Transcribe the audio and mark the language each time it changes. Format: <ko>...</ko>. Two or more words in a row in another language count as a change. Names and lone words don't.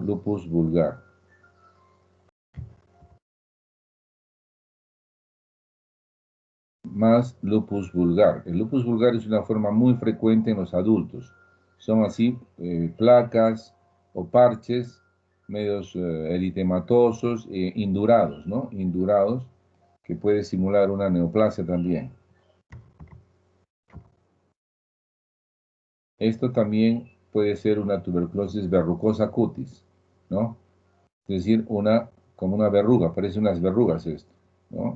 <es>Lupus vulgar. Más lupus vulgar. El lupus vulgar es una forma muy frecuente en los adultos. Son así placas o parches medios eritematosos e indurados, ¿no? Indurados, que puede simular una neoplasia también. Esto también puede ser una tuberculosis verrucosa cutis, ¿no? Es decir, como una verruga, parece unas verrugas esto, ¿no?</es>